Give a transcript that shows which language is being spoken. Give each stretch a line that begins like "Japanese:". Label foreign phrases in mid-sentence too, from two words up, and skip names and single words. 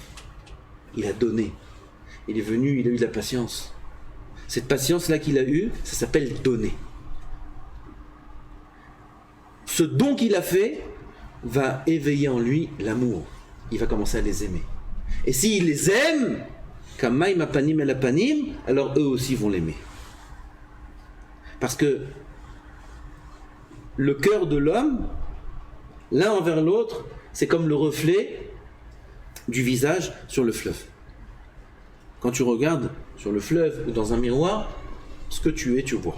French: Il a donné. Il est venu, il a eu de la patience. Cette patience-là qu'il a eue, ça s'appelle donner. Ce don qu'il a fait va éveiller en lui l'amour. Il va commencer à les aimer. Et s'il les aime,
Hebrew: כמים הפנים אל הפנים,
French: alors eux aussi vont l'aimer. Parce que le cœur de l'homme, l'un envers l'autre, c'est comme le reflet du visage sur le fleuve. Quand tu regardes sur le fleuve ou dans un miroir, ce que tu es, tu vois.